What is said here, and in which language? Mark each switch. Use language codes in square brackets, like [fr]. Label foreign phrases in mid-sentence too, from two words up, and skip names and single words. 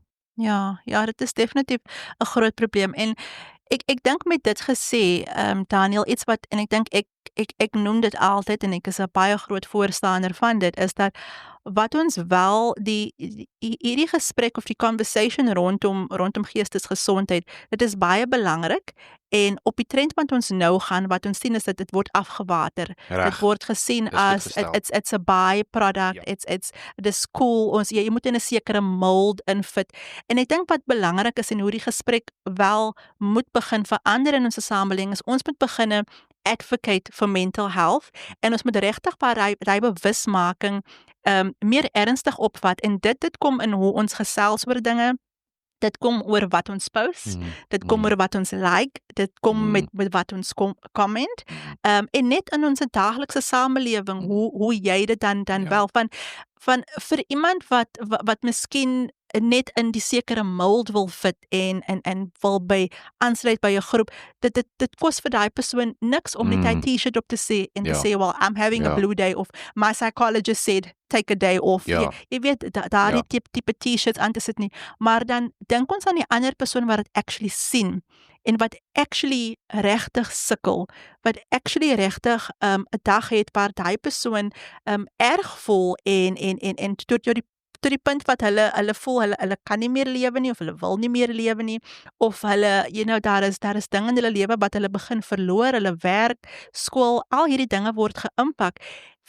[af] Ja, dit is definitief 'n groot probleem. En ek dink met dit gesê, Daniel, iets wat, en ek dink ek noem dit altyd en ek is 'n baie groot voorstander van dit, is dat wat ons wel hierdie gesprek of die conversation rondom geestesgesondheid, dit is baie belangrik. En op die trend wat ons nou gaan, wat ons sien is dat dit word afgewater. Dit word gesien as [en] it's a by-product, it's cool, [af] jy moet in 'n sekere mold infit. En ek dink wat belangrik is en hoe die gesprek wel moet begin verander in ons samelewing, is ons moet begin [en] advocate for mental health, [af] en ons moet regtig daai bewusmaking meer ernstig opvat, en dit kom in hoe ons gesels oor dinge. Dit kom oor wat ons post, dit kom oor wat ons like, dit kom met wat ons comment, en net in ons daaglikse samelewing, hoe jy dit dan wel van vir iemand wat miskien net in die sekere mold wil fit en wil aansluit by 'n groep, dit kos vir daai persoon niks om net 'n t-shirt op te sê en te sê, [en] well, I'm having a blue day, of my psychologist said take a day off. [af] Jy weet, daardie tipe t-shirts aan te sit nie, maar dan dink ons aan die ander persoon wat dit actually sien en wat actually regtig sukkel, wat actually regtig 'n dag het waar daai persoon erg voel en tot die punt wat hulle voel hulle kan nie meer lewe nie, of hulle wil nie meer lewe nie, of hulle, daar is dinge in hulle lewe wat hulle begin verloor, hulle werk, skool, al hierdie dinge word geïmpak.